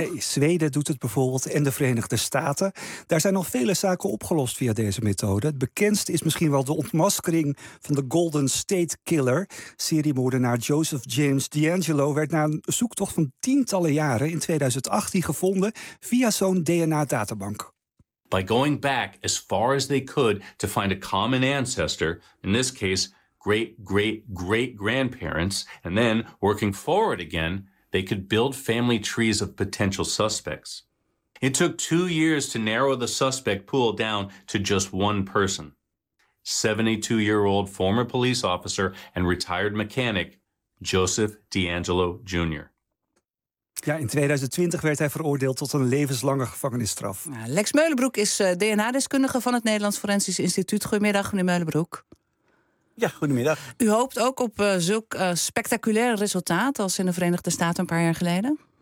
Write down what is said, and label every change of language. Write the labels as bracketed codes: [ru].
[nl] Nee, Zweden doet het bijvoorbeeld en de Verenigde Staten. Daar zijn nog vele zaken opgelost via deze methode. Het bekendste is misschien wel de ontmaskering van de Golden State Killer. Seriemoordenaar Joseph James D'Angelo werd na een zoektocht van tientallen jaren in 2018 gevonden via zo'n DNA-databank. [en] By going back as far as they could to find a common ancestor, in this case great, great, great grandparents, and then working forward again, they could build family trees of potential suspects. It took 2 years to narrow the suspect pool down to just one person, 72-year-old former police officer and retired mechanic Joseph D'Angelo Jr. [nl] Ja, in 2020 werd hij veroordeeld tot een levenslange gevangenisstraf. Lex Meulenbroek is DNA-deskundige van het Nederlands Forensisch Instituut. Goedemiddag, meneer Meulenbroek. Ja, goedemiddag. U hoopt ook op zulk spectaculair resultaat als in de Verenigde Staten een paar jaar geleden?